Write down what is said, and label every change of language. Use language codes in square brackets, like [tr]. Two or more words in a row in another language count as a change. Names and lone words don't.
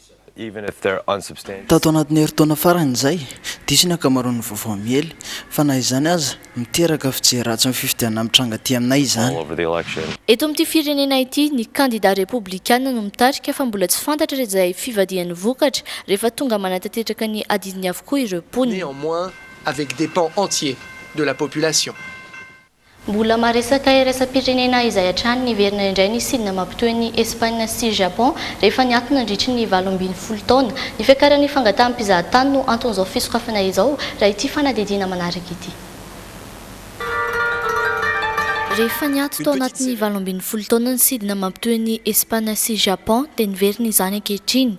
[mg] Tato anatin'ny herintaona farany izay diso ny ankamaroan'ny vaovao miely fa na izany aza miteraka fijery ratsy amin'ny fifidianana amin'ny tranga aty aminay izany. Eto amin'ity firenena ity ny [fr] candidat républicain [mg] no mitarika fa mbola tsy fantatra izay fivadihan'ny vokatra rehefa tonga manatanteraka ny adidiny avokoa ireo mponina. [fr] Néanmoins avec des pans entiers de la population. [mg] Mbola maresaka iraisam-pirenena izay hatrany niverina indray ny sidina mampitohy ny Espagne sy Japon rehefa niatona nandritry ny 18 taona. Ny fiakaran'ny fangataham-pizahatany no anton'izao fisokafana izao raha ity fanadihadiana manaraka ity. Rehefa niato tao anatin'ny 18 taona ny sidina mampitohy ny Espagne sy Japon dia niverina izany ankehitriny.